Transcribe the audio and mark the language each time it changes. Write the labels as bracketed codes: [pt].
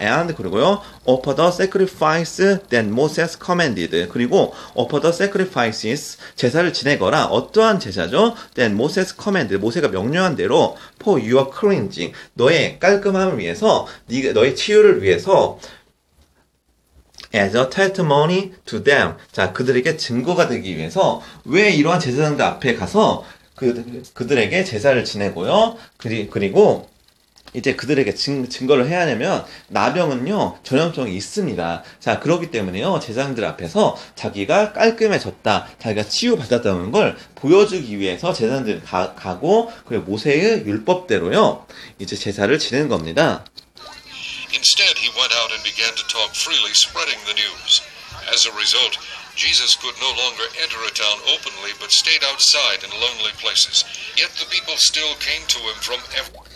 [en] And [ko] 그리고요, [en] offer the sacrifice that Moses commanded. [ko] 그리고 [en] offer the sacrifices, [ko] 제사를 지내거라. 어떠한 제사죠? [en] That Moses commanded. [ko] 모세가 명령한 대로 [en] for your cleansing. [ko] 너의 깔끔함을 위해서, 너의 치유를 위해서 [en] as a testimony to them. [ko] 자, 그들에게 증거가 되기 위해서 왜 이러한 제사장들 앞에 가서 그들에게 제사를 지내고요. 그리고 이제 그들에게 증거를 해야 하냐면 나병은요 전염성이 있습니다. 자, 그렇기 때문에요 제사장들 앞에서 자기가 깔끔해졌다, 자기가 치유받았다는 걸 보여주기 위해서 제사장들 가고 그리고 모세의 율법대로요 이제 제사를 지내는 겁니다. [en] Instead, he went out and began to talk freely, spreading the news. As a result, Jesus could no longer enter a town openly, but stayed outside in lonely places. Yet the people still came to him from every...